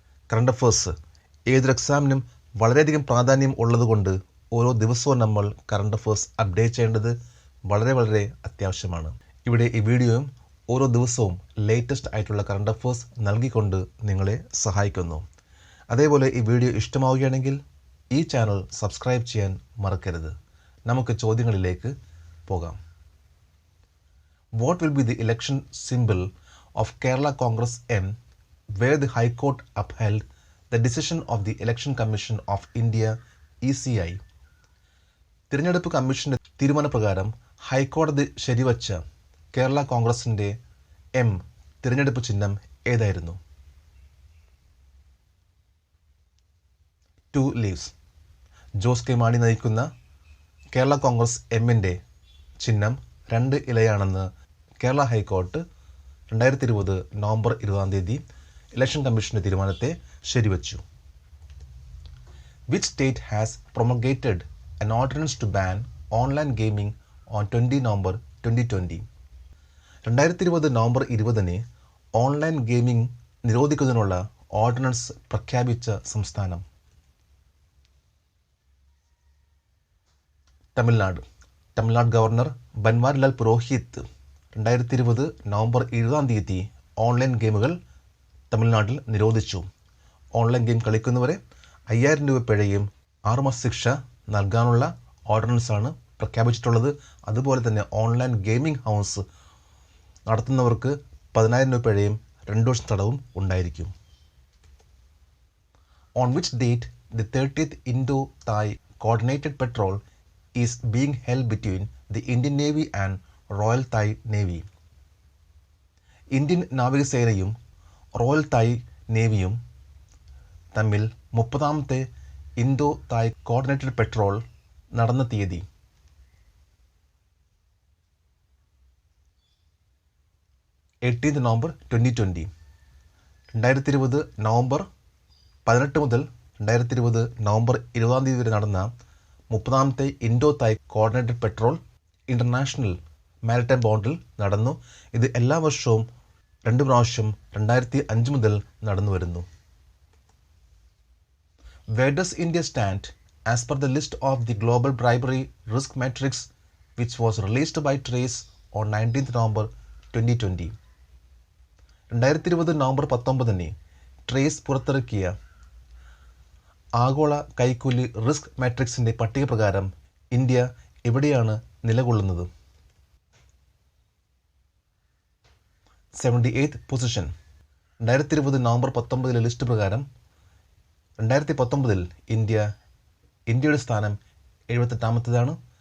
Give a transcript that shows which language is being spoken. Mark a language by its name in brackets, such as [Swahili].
[Malayalam] Current affairs ഏതൊരു എക്സാമിനും വളരെയധികം പ്രാധാന്യം ഉള്ളതുകൊണ്ട് ഓരോ ദിവസവും നമ്മൾ കറണ്ട് അഫേഴ്സ് അപ്ഡേറ്റ് ചെയ്യേണ്ടത് വളരെ അത്യാവശ്യമാണ്. ഇവിടെ ഈ വീഡിയോയും ഓരോ ദിവസവും ലേറ്റസ്റ്റ് ആയിട്ടുള്ള കറണ്ട് അഫേഴ്സ് നൽകിക്കൊണ്ട് നിങ്ങളെ സഹായിക്കുന്നു. അതേപോലെ ഈ വീഡിയോ ഇഷ്ടമാവുകയാണെങ്കിൽ ഈ ചാനൽ സബ്സ്ക്രൈബ് ചെയ്യാൻ മറക്കരുത്. നമുക്ക് ചോദ്യങ്ങളിലേക്ക് പോകാം. [English] What will be the election symbol of Kerala Congress M where the High Court upheld the decision of the Election Commission of India ECI? [Malayalam] തിരഞ്ഞെടുപ്പ് കമ്മീഷന്റെ തീരുമാനപ്രകാരം ഹൈക്കോടതി ശരിവച്ച കേരള കോൺഗ്രസിന്റെ എം തിരഞ്ഞെടുപ്പ് ചിഹ്നം ഏതായിരുന്നു? 2 leaves. ജോസ് കെ മാണി നയിക്കുന്ന കേരള കോൺഗ്രസ് എമ്മിൻ്റെ ചിഹ്നം 2 ഇലയാണെന്ന് കേരള ഹൈക്കോർട്ട് 2020 നവംബർ 20 ഇലക്ഷൻ കമ്മീഷന്റെ തീരുമാനത്തെ ശരിവച്ചു. [English] Which state has promulgated an ordinance to ban online gaming on 20 November 2020? [Malayalam] 2020 November 20 online gaming നിരോധിക്കുന്നതിനുള്ള ordinance പ്രഖ്യാപിച്ച സംസ്ഥാനം? Tamil Nadu governor Banwarilal Purohit 2020 November 20 online ഗെയിമുകൾ തമിഴ്നാട്ടിൽ നിരോധിച്ചു. ഓൺലൈൻ ഗെയിം കളിക്കുന്നവരെ 5000 രൂപ പിഴയും 6 മാസ ശിക്ഷ നൽകാനുള്ള ഓർഡിനൻസാണ് പ്രഖ്യാപിച്ചിട്ടുള്ളത്. അതുപോലെ തന്നെ ഓൺലൈൻ ഗെയിമിംഗ് ഹൗസ് നടത്തുന്നവർക്ക് 10000 രൂപ പിഴയും 2 വർഷം തടവും ഉണ്ടായിരിക്കും. [English] On which date the 30th Indo-Thai Coordinated Patrol is being held between the Indian Navy and Royal Thai Navy? [Malayalam] Indian നാവികസേനയും royal തായ് നേവിയും തമ്മിൽ 30ാമത്തെ ഇൻഡോ തായ് കോർഡിനേറ്റഡ് പെട്രോൾ നടന്ന തീയതി? 18 നവംബർ 2020. 2020 നവംബർ 18 മുതൽ 2020 നവംബർ 20 വരെ നടന്ന 30ാമത്തെ ഇൻഡോ തായ് കോർഡിനേറ്റഡ് പെട്രോൾ ഇൻ്റർനാഷണൽ മാരിടൈം ബോർഡിൽ നടന്നു. ഇത് എല്ലാ വർഷവും 2 പ്രാവശ്യം 2005 മുതൽ നടന്നു വരുന്നു. [English] Where does India stand as per the list of the Global Bribery Risk Matrix which was released by TRACE on 19th November 2020? [Malayalam] 2020 November 19 trace പുറത്തിറക്കിയ ആഗോള കൈക്കൂലി റിസ്ക് മാട്രിക്സിൻ്റെ പട്ടിക പ്രകാരം ഇന്ത്യ എവിടെയാണ് നിലകൊള്ളുന്നത്? 78th position. 2020 നവംബർ 19 ലിസ്റ്റ് പ്രകാരം 2019 ഇന്ത്യയുടെ സ്ഥാനം 78ാമത്തേതാണ്.